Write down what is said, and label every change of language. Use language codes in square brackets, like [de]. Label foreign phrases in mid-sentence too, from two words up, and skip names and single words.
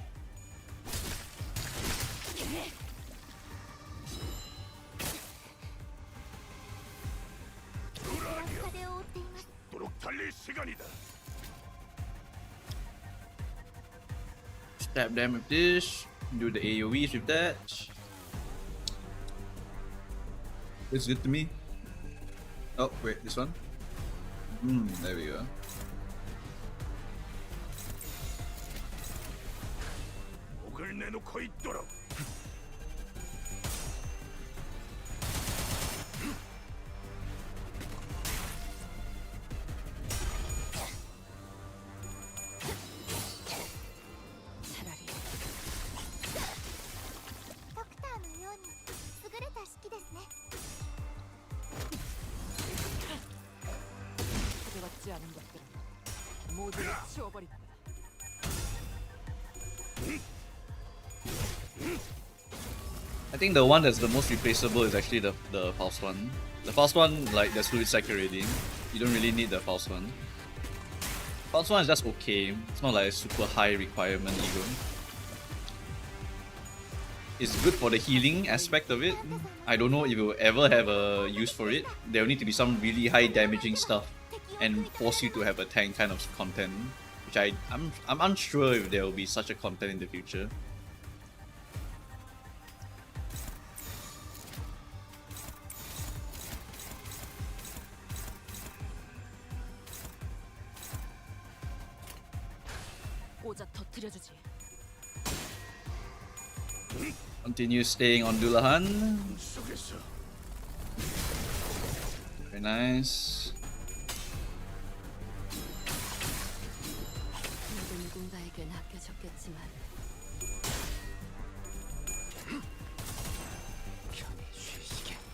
[ja] 風を追っています [ko] 도록 달릴 시간이다. [en] Stab them with this. Do the AoEs with that. It's good to me. Oh, wait, this one? There we go. [ko] 목을 내놓고 있도록. 차라리 [ja] ドクターのように優れた式ですね [ko] 파괴받지 않은 것들은 모조리 치워버린다. [en] I think the one that's the most replaceable is actually the false one. The false one, like, there's fluid sac already. You don't really need the false one. False one is just okay. It's not like a super high requirement either. It's good for the healing aspect of it. I don't know if it will ever have a use for it. There will need to be some really high damaging stuff and force you to have a tank kind of content. Which I'm unsure if there will be such a content in the future. [ko] 모자 터뜨려주지. [en] Continue staying on Dulahan. [ko] 속에서 [en] Very nice. [ko] 누군가에겐 아껴졌겠지만 편히 쉬시게.